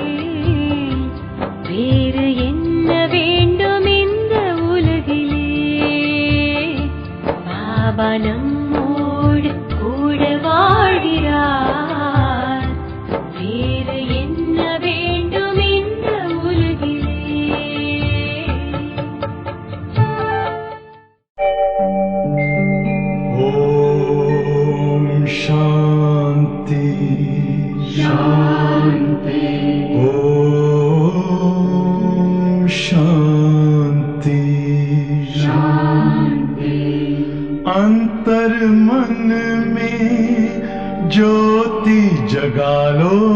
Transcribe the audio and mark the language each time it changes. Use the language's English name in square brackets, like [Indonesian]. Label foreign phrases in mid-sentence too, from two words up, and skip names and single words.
[Tamil] வேறு என்ன வேண்டும் இந்த உலகிலே பாபா நம்மோடு கூட வாழ்கிறார் வேறு என்ன வேண்டும் இந்த உலகிலே [Hindi] शांति शांति ओम शांति शांति अंतर मन में ज्योति जगा लो